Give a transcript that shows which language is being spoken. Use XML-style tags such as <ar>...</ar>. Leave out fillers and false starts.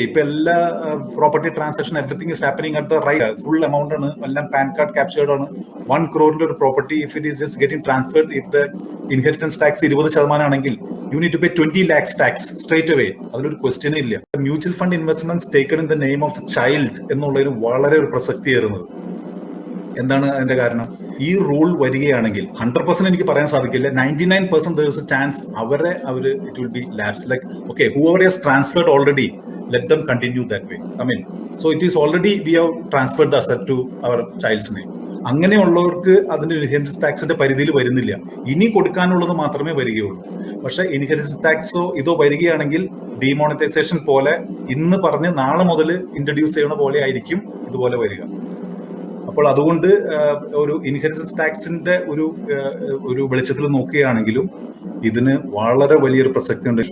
<ml>ഇപ്പൊ എല്ലാ property transaction</ml> <en>everything is happening at the right,</en> <ml>full amount ആണ്, എല്ലാം പാൻ കാർഡ് ക്യാപ്ചേർഡ് ആണ്.</ml> <en>1 crore ഒരു property if it is just getting transferred, if the inheritance tax 20% ആണെങ്കിൽ you need to pay 20 lakhs tax straight away.</en> <ml>അതിലൊരു question ഇല്ല. Mutual fund investments</ml> <en>taken in the name of child</en> <ml>എന്നുള്ളതിന് വളരെ ഒരു പ്രസക്തിയേറുന്നത്. എന്താണ് അതിന്റെ കാരണം? ഈ റൂൾ വരികയാണെങ്കിൽ 100% എനിക്ക് പറയാൻ സാധിക്കില്ല, 99%</ml> <en>there is a chance</en> <ml>അവര്</ml> <en>it will be lapse. Like, okay, whoever has transferred already, let them continue that way. So it is already we have transferred the asset to our child's name.</en> <ml>അങ്ങനെയുള്ളവർക്ക് അതിന്റെ inheritance ടാക്സിന്റെ പരിധിയിൽ വരുന്നില്ല. ഇനി കൊടുക്കാനുള്ളത് മാത്രമേ വരികയുള്ളൂ. പക്ഷെ ഇൻഹെറിറ്റൻസ് ടാക്സോ ഇതോ വരികയാണെങ്കിൽ ഡിമോണിറ്റൈസേഷൻ പോലെ ഇന്ന് പറഞ്ഞ് നാളെ മുതൽ ഇൻട്രൊഡ്യൂസ് ചെയ്യണ പോലെ ആയിരിക്കും ഇതുപോലെ വരിക. അപ്പോൾ അതുകൊണ്ട് ഒരു ഇൻഹെറിറ്റൻസ് ടാക്സിന്റെ ഒരു വെളിച്ചത്തിൽ നോക്കുകയാണെങ്കിലും ഇതിന് വളരെ വലിയൊരു പ്രസക്തി ഉണ്ട്.</ml>